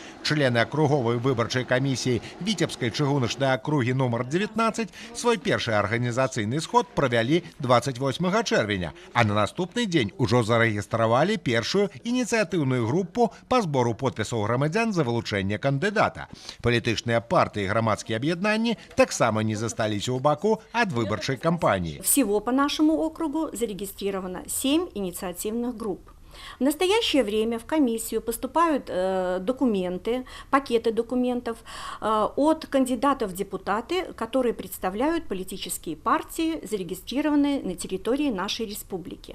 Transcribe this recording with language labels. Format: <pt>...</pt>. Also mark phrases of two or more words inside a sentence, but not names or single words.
<be>Члены акруговай выбарчай камісіі Віцебскай чыгуначнай акругі нумар 19 свой першы арганізацыйны сход правялі 28 чэрвеня, а на наступны дзень ужо зарэгістравалі першую ініцыятыўную групу па збору подпісаў грамадзян за вылучэнне кандыдата. Палітычныя партыі і грамадскія аб'яднанні таксама не засталіся ў баку ад выбарчай кампаніі.</be> <ru>Всего по нашему округу зарегистрировано 7 инициативных групп. В настоящее время в комиссию поступают документы, пакеты документов от кандидатов в депутаты, которые представляют политические партии, зарегистрированные на территории нашей республики.</ru>